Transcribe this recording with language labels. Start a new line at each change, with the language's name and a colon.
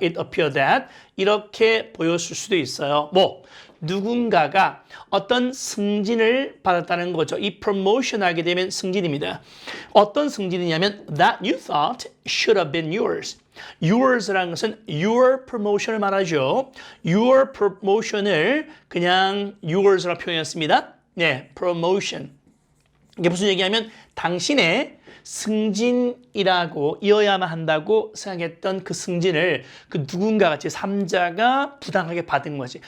English: it appeared that
Korean: 이렇게 보였을 수도 있어요. 누군가가 어떤 승진을 받았다는 거죠. 이 promotion 하게 되면 승진입니다. 어떤 승진이냐면
English: that you thought should have been yours.
Korean: Yours라는 것은 your promotion을 말하죠. Your promotion을 그냥 yours라고 표현했습니다. 네, promotion. 이게 무슨 얘기냐면 당신의 승진이라고 이어야만 한다고 생각했던 그 승진을 그 누군가가 제3자가 부당하게 받은 거지.